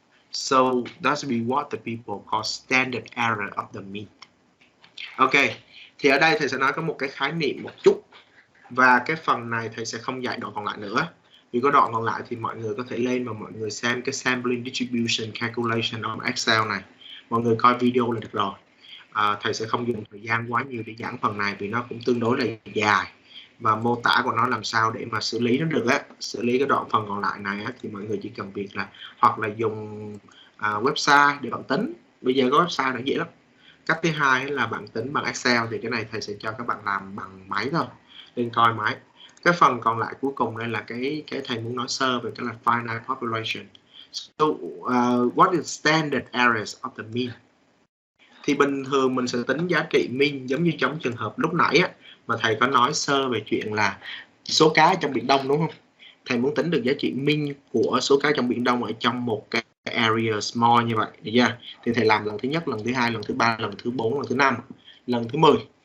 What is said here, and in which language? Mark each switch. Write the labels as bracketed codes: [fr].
[en] So that's be what the people call standard error of the mean. [vi] Ok, thì ở đây thầy sẽ nói có một cái khái niệm một chút, và cái phần này thầy sẽ không dạy đoạn còn lại nữa. Vì có đoạn còn lại thì mọi người có thể lên và mọi người xem cái [en] sampling distribution calculation on Excel [vi] này. Mọi người coi video là được rồi. Thầy sẽ không dùng thời gian quá nhiều để giảng phần này vì nó cũng tương đối là dài, và mô tả của nó làm sao để mà xử lý nó được á, xử lý cái đoạn phần còn lại này á, thì mọi người chỉ cần việc là hoặc là dùng website để bạn tính. Bây giờ có website nó dễ lắm. Cách thứ hai là bạn tính bằng Excel, thì cái này thầy sẽ cho các bạn làm bằng máy thôi, lên coi máy. Cái phần còn lại cuối cùng đây là cái thầy muốn nói sơ về cái là finite population. [en] So what is standard errors of the mean? [vi] Thì bình thường mình sẽ tính giá trị mean giống như trong trường hợp lúc nãy á, mà thầy có nói sơ về chuyện là số cá trong Biển Đông, đúng không? Thầy muốn tính được giá trị mean của số cá trong Biển Đông ở trong một cái area small như vậy, được chưa? Thì thầy làm lần thứ nhất, lần thứ hai, lần thứ ba, lần thứ 4, lần thứ 5, lần thứ 10.